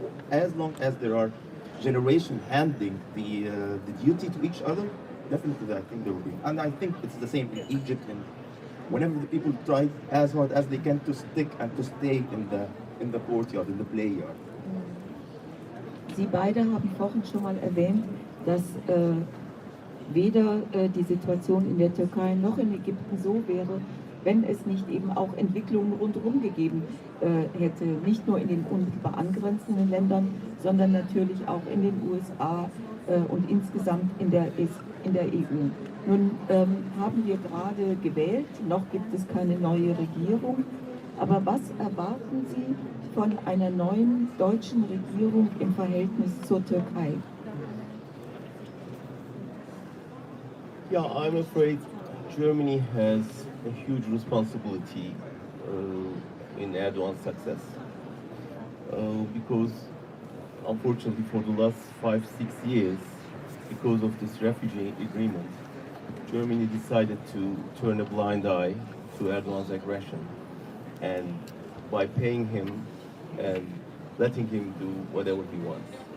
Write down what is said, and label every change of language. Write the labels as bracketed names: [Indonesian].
[English] As long as there are generations handing the duty to each other, definitely I think there will be. And I think it's the same in Egypt, and whenever the people try as hard as they can to stick and to stay in the courtyard, in the play yard. [German] Sie beide haben vorhin schon mal erwähnt, dass weder die Situation in der Türkei noch in Ägypten so wäre, wenn es nicht eben auch Entwicklungen rundherum gegeben hätte, nicht nur in den unmittelbar angrenzenden Ländern, sondern natürlich auch in den USA und insgesamt in der EU. Nun haben wir gerade gewählt, noch gibt es keine neue Regierung, aber was erwarten Sie von einer neuen deutschen Regierung im Verhältnis zur Türkei? [English] Yeah, I'm afraid Germany has a huge responsibility in Erdogan's success because unfortunately for the last 5-6 years, because of this refugee agreement, Germany decided to turn a blind eye to Erdogan's aggression, and by paying him and letting him do whatever he wants.